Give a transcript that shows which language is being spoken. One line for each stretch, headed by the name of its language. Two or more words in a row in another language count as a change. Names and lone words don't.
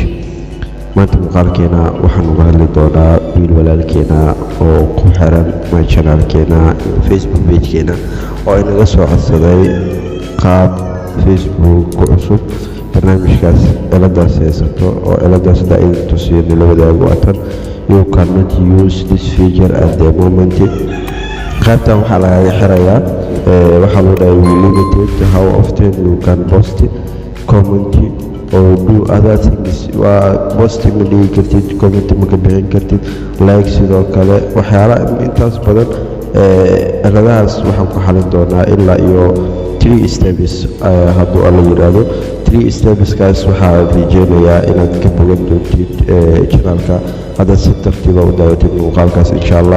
Somali: maanta muuqaalkeena waxaan uga hadli doonaa wiil walaalkeena oo ku xiran my channelkeena facebook pagekeena oo inaga soo codsaday qaab facebook cusub. barnaamijkaas ciladaas haysato oo ciladaas idin tusiyo la wadaago watan
English: you cannot use this feature at the moment.
Somali: qaybtan waxaa lagaga xirayaa waxaa loo dhahay
English: limited how often you can post, comment or do other things.
Somali: waa posting ma dhigi kartid, comment ma ka bixin kartid, like sidoo kale waxyaalaha intaas badan. ciladahaas waxaan ku xalin doonaa ilaa iyo 3 steps hadduu alla yidhaahdo. 3 stepskaas waxaa rajeynayaa inaad ka bogan doontid channelka haddaad si tartiiba u daawatid muuqaalkaas
Arabic: insha allah.